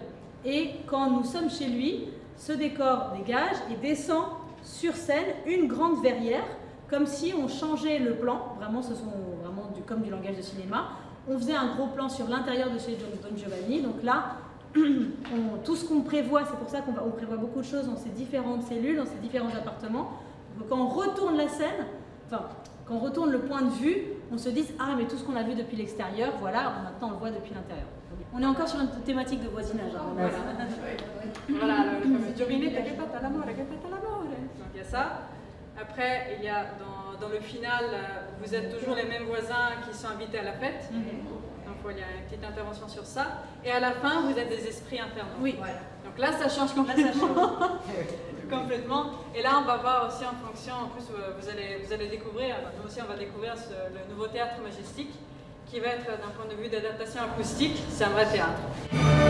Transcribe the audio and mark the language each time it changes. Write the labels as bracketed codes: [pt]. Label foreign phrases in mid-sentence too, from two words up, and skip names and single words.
[fr] Et quand nous sommes chez lui, ce décor dégage et descend sur scène une grande verrière, comme si on changeait le plan, vraiment ce sont vraiment comme du langage de cinéma, on faisait un gros plan sur l'intérieur de chez Don Giovanni, donc là, tout ce qu'on prévoit, c'est pour ça qu'on prévoit beaucoup de choses dans ces différentes cellules, dans ces différents appartements, quand on retourne la scène, enfin, quand on retourne le point de vue, on se dit « Ah, mais tout ce qu'on a vu depuis l'extérieur, voilà, maintenant on le voit depuis l'intérieur. » On est encore sur une thématique de voisinage. Hein, voilà, le fameux [it] Giovinetto che pata l'amore, che pata l'amore. [fr] Donc il y a ça. Après, il y a dans le final, vous êtes toujours les mêmes voisins qui sont invités à la fête. Donc il y a une petite intervention sur ça. Et à la fin, vous êtes des esprits infernaux. Oui. Voilà. Donc là, ça change complètement. Complètement. Et là, on va voir aussi en fonction, en plus, vous allez découvrir, nous aussi, on va découvrir le nouveau théâtre majestique qui va être, d'un point de vue d'adaptation acoustique, c'est un vrai théâtre.